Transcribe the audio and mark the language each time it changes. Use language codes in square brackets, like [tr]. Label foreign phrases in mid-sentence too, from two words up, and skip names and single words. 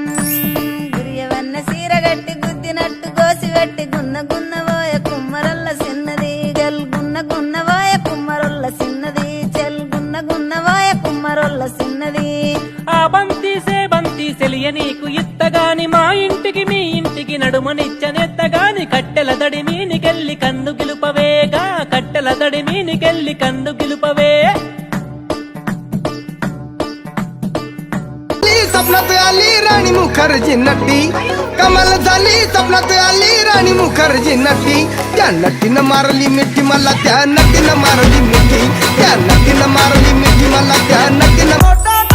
[te] గురియవన్న సీరగట్టి గుద్దినట్టు గోసిగట్టి గున్న గున్నవోయ కుమ్మరొల్ల సిన్నది గల్ గున్న గున్నవోయ కుమ్మరొల్ల సిన్నది చెల్ గున్న గున్నవోయ కుమ్మరొల్ల సిన్నది ఆ బంతి సెలియ నీకు ఇత్తగాని మా ఇంటికి మీ ఇంటికి నడుమనిచ్చనెత్తగాని కట్టెల దడి మీనికెళ్ళి కన్ను గిలుపవేగా కట్టెల దడి మీనికెళ్ళి కన్ను గిలుపవే [mr] सपनात आली राणी मुखर्जी नटी कमाल झाली सपनात आली राणी मुखर्जी नटी त्या नटीनं मारली मिठी मला त्या नटीनं मारली मिठी त्या नटीनं मारली मिठी मला त्या नटीनं